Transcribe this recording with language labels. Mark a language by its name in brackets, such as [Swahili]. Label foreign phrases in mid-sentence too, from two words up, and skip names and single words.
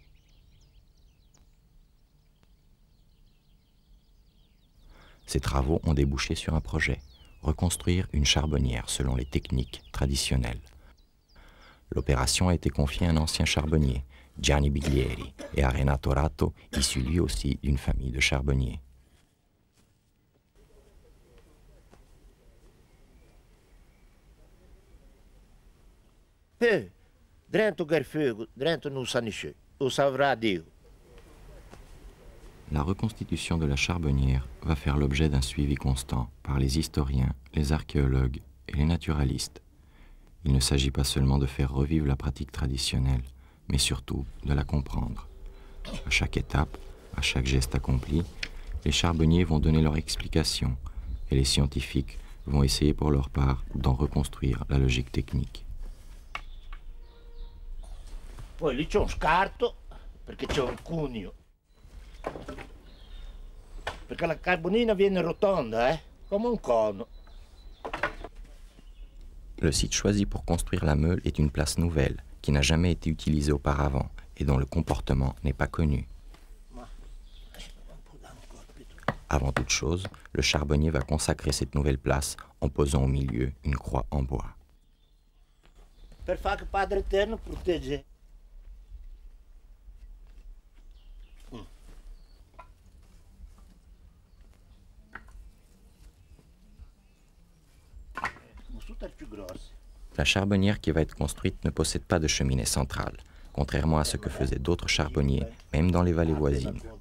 [French] Ces travaux ont débouché sur un projet, reconstruire une charbonnière selon les techniques traditionnelles. L'opération a été confiée à un ancien charbonnier, Gianni Biglieri, et à Renato Ratto, issu lui aussi d'une famille de charbonniers. [Italian] Dentro il fuoco, dentro non sa niente, lo saprà Dio. [French] La reconstitution de la charbonnière va faire l'objet d'un suivi constant par les historiens, les archéologues et les naturalistes. Il ne s'agit pas seulement de faire revivre la pratique traditionnelle, mais surtout de la comprendre. À chaque étape, à chaque geste accompli, les charbonniers vont donner leur explication et les scientifiques vont essayer pour leur part d'en reconstruire la logique technique. [Italian] Poi lì c'è un scarto, perché c'è un cuneo. Perché la carbonina viene rotonda, come un cono. [French] Le site choisi pour construire la meule est une place nouvelle, qui n'a jamais été utilisée auparavant et dont le comportement n'est pas connu. Avant toute chose, le charbonnier va consacrer cette nouvelle place en posant au milieu une croix en bois. [Italian] Per fare che Padre Eterno protegge. [French] La charbonnière qui va être construite ne possède pas de cheminée centrale, contrairement à ce que faisaient d'autres charbonniers, même dans les vallées voisines.